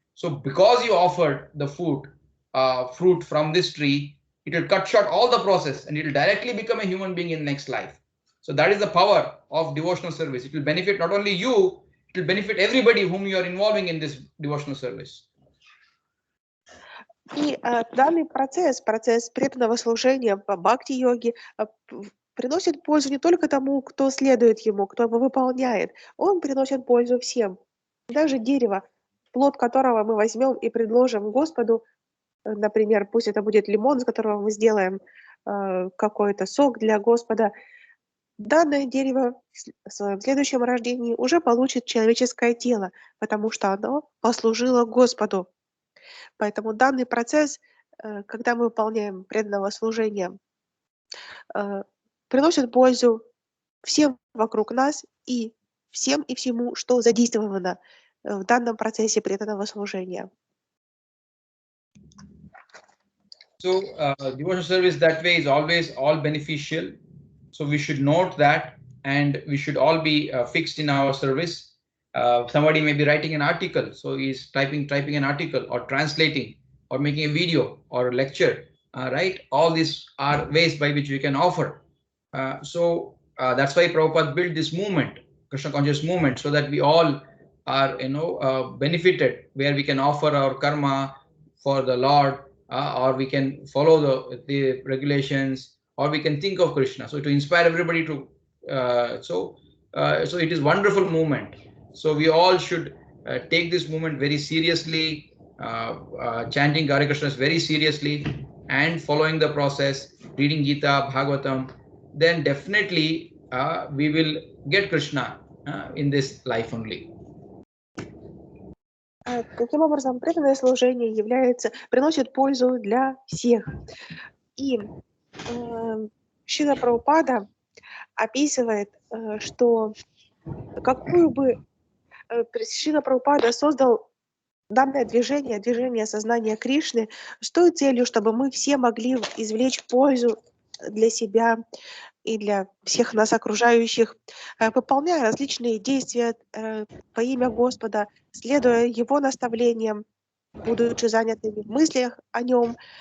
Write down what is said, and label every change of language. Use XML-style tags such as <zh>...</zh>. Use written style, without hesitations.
<en>So because you offered the fruit from this tree, it will cut short all the process and it will directly become a human being in next life. So that is the power of devotional service. It will benefit not only you, it will benefit everybody whom you are involving in this devotional service.</en> <ru>И данный процесс преданного служения по бхакти-йоге приносит пользу не только тому, кто следует ему, кто его выполняет. Он приносит пользу всем. Даже дерево, плод которого мы возьмем и предложим Господу, например, пусть это будет лимон, из которого мы сделаем какой-то сок для Господа, данное дерево в своем следующем рождении уже получит человеческое тело, потому что оно послужило Господу. Поэтому данный процесс, когда мы выполняем преданного служения, приносит пользу всем вокруг нас и всем и всему, что задействовано в данном процессе преданного служения.</ru> <en>So devotional service that way is always all beneficial. So we should note that, and we should all be fixed in our service. Somebody may be writing an article, so he's typing an article or translating or making a video or a lecture, right? All these are ways by which we can offer. So that's why Prabhupada built this movement, Krishna conscious movement, so that we all are benefited, where we can offer our karma for the Lord, or we can follow the regulations, or we can think of Krishna. So to inspire everybody to so it is wonderful movement. So we all should take this movement very seriously, chanting Hare Krishna very seriously, and following the process, reading Gita, Bhagavatam. Then definitely we will get Krishna in this life only.</en> <ru>Таким образом, преданное служение приносит пользу для всех. И Шрила Прабхупада описывает, что какую бы Шрила Прабхупада создал данное движение сознания Кришны с той целью, чтобы мы все могли извлечь пользу для себя и для всех нас окружающих, выполняя различные действия во имя Господа, следуя Его наставлениям, будучи занятыми в мыслях о Нем.</ru>